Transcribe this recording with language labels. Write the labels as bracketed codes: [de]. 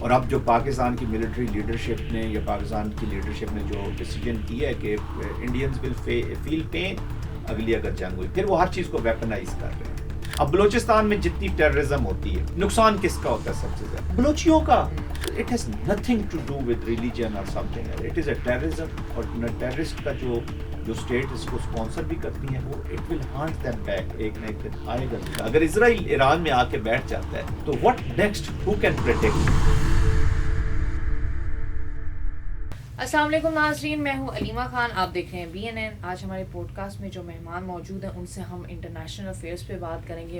[ur] اور اب جو پاکستان کی ملٹری لیڈرشپ نے یا پاکستان کی لیڈرشپ نے جو ڈیسیجن کیا ہے کہ [en] Indians will feel pain [ur] اگلی اگر جنگ ہوئی، پھر وہ ہر چیز کو ویپنائز کر رہے ہیں. اب بلوچستان میں جتنی ٹیررزم ہوتی ہے، نقصان کس کا ہوتا ہے سب سے زیادہ؟ بلوچیوں کا. [en] It has nothing to do with religion or something. It is a terrorism. [ur] اور ٹیررسٹ کا جو اسٹیٹ اس کو اسپانسر بھی کرتی ہیں، وہ [en] It will haunt them back. [ur] ایک نہ ایک دن آئے گا. اگر اسرائیل ایران میں آ کے بیٹھ جاتا ہے تو [en] what next? Who can predict? [ur] السلام علیکم ناظرین، میں ہوں علیمہ خان، آپ دیکھ رہے ہیں BNN. آج ہمارے پوڈ کاسٹ میں جو مہمان موجود ہیں ان سے ہم انٹرنیشنل افیئرس پہ بات کریں گے.